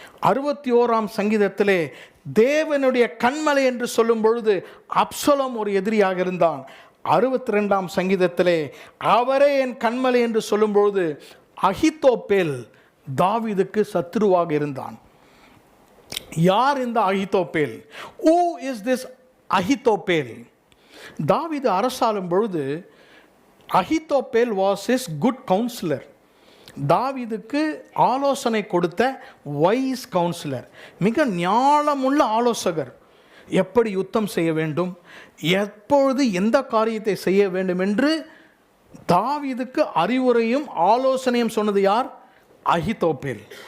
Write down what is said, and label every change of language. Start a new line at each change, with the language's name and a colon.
Tamil: 61ஆம் சங்கீதத்திலே தேவனுடைய கண்மலை என்று சொல்லும் பொழுது அப்சலோம் ஒரு எதிரியாக இருந்தான். 62ஆம் சங்கீதத்திலே அவரே என் கண்மலை என்று சொல்லும்பொழுது அகித்தோப்பேல் தாவீதுக்கு சத்துருவாக இருந்தான். யார் இந்த Ahithophel?
English: Who is this அகித்தோப்பேல்?
Tamil: தாவீது அரசாளும் பொழுது Ahithophel was his good councillor. தாவீதுக்கு ஆலோசனை கொடுத்த வைஸ் கவுன்சிலர், மிக ஞானமுள்ள ஆலோசகர். எப்படி யுத்தம் செய்ய வேண்டும், எப்பொழுது எந்த காரியத்தை செய்ய வேண்டும் என்று தாவீதுக்கு அறிவுரையும் ஆலோசனையும் சொன்னது யார்? அகித்தோப்பேல்.